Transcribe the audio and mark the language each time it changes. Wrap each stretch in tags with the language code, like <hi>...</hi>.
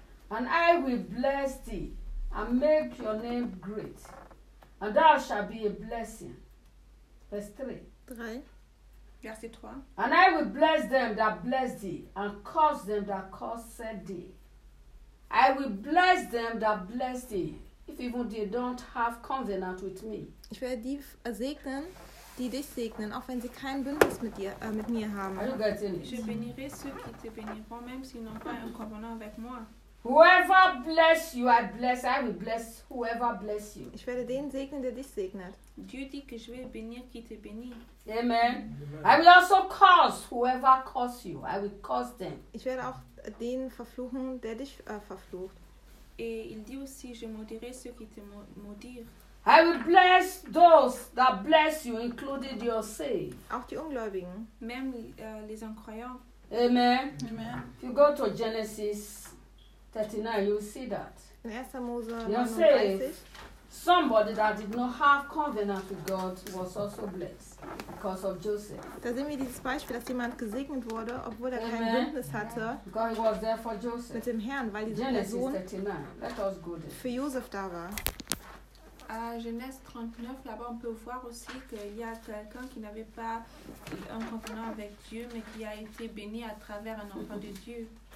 <en>And I will bless thee and make your name great, and thou shalt be a blessing." Verse 3. "And I will bless them that bless thee, and curse them that curse thee. I will bless them that bless thee, if even they don't have covenant with me."</en> <de>Ich werde die segnen, die dich segnen, auch wenn sie kein Bündnis mit dir mit mir haben.</de> <en>Are you getting it?</en> <fr>Je bénirai ceux qui te béniront, même s'ils n'ont pas un covenant avec moi.</fr> <en>"Whoever bless you, I bless. I will bless whoever bless you."</en> <de>Ich werde den segnen, der dich segnet.</de> <fr>Dieu dit que je vais bénir qui te bénit. Amen. Amen.</fr> <en>"I will also curse whoever curse you. I will curse them."</en> <de>Ich werde auch den verfluchen, der dich verflucht.</de> <fr>Et il dit aussi, je maudirai ceux qui te maudirent.</fr> <en>"I will bless those that bless you, including your seed."</en> <de>Auch die Ungläubigen.</de> <fr>Même les incroyants. Amen. Amen.</fr> <en>If you go to Genesis 39, you will see that. You say, somebody that did not have covenant with God was also blessed because of Joseph.</en> <de>Da sehen wir dieses Beispiel, dass jemand gesegnet wurde, obwohl er kein Bündnis hatte.</de> <en>God was there for Joseph.</en> <de>Mit dem Herrn, weil dieser Person für Joseph da war.</de> <fr>Genèse 39, là-bas, on peut voir aussi qu'il y a quelqu'un qui n'avait pas un covenant avec Dieu, mais qui a été béni à travers un enfant de Dieu.</fr>